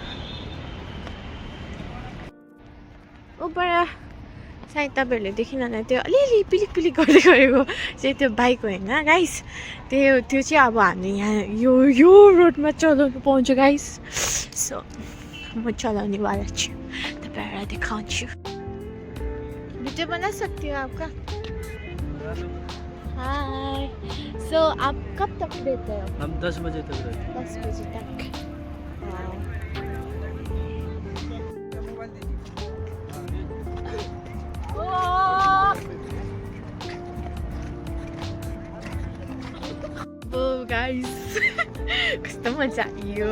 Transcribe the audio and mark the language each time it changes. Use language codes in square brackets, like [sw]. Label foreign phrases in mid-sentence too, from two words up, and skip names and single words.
[ne] ऊपर सायद तपाईँहरूले देखिनँ त्यो अलिअलि पिलिक पिलिक गर्दै गरेको चाहिँ त्यो बाइक होइन गाइस, त्यो चाहिँ अब हामी यहाँ यो रोडमा चलाउनु पाउँछ गाइस। सो म चलाउनेवाला छु, तपाईँहरूलाई दिखाउँछु। [hi] वीडियो बना सकती हो आपका? हाय। सो आप कब तक रहते हो? हम 10 बजे तक रहते हैं। 10 बजे तक। [ne] गाइस कस्तो मजा आयो।